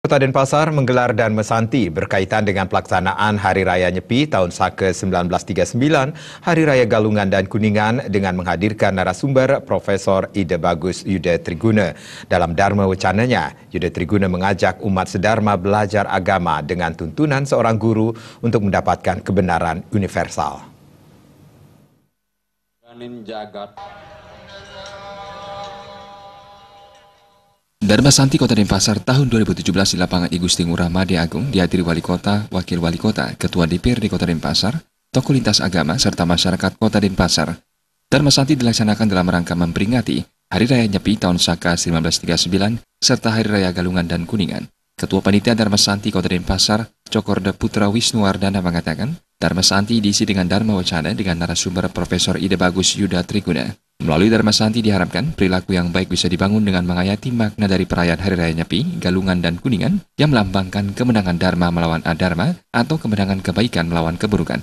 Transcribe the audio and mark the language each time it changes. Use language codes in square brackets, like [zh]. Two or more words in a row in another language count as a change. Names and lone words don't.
[id] Kota Denpasar menggelar Dharma Santi berkaitan dengan pelaksanaan Hari Raya Nyepi tahun Saka 1939, Hari Raya Galungan dan Kuningan dengan menghadirkan narasumber Profesor Ida Bagus Yuda Triguna. Dalam Dharma Wacananya, Yuda Triguna mengajak umat sedharma belajar agama dengan tuntunan seorang guru untuk mendapatkan kebenaran universal. Dharma Santi Kota Denpasar tahun 2017 di lapangan I Gusti Ngurah Madya Agung dihadiri Wali Kota, Wakil Wali Kota, Ketua DPRD Kota Denpasar, tokoh lintas agama, serta masyarakat Kota Denpasar. Dharma Santi dilaksanakan dalam rangka memperingati Hari Raya Nyepi tahun Saka 1939 serta Hari Raya Galungan dan Kuningan. Ketua Panitia Dharma Santi Kota Denpasar, Cokorda Putra Wisnuwardana mengatakan, Dharma Santi diisi dengan Dharma Wacana dengan narasumber Profesor Ida Bagus Yuda Triguna. Melalui Dharma Santi diharapkan perilaku yang baik bisa dibangun dengan menghayati makna dari perayaan Hari Raya Nyepi, Galungan dan Kuningan yang melambangkan kemenangan Dharma melawan Adharma atau kemenangan kebaikan melawan keburukan.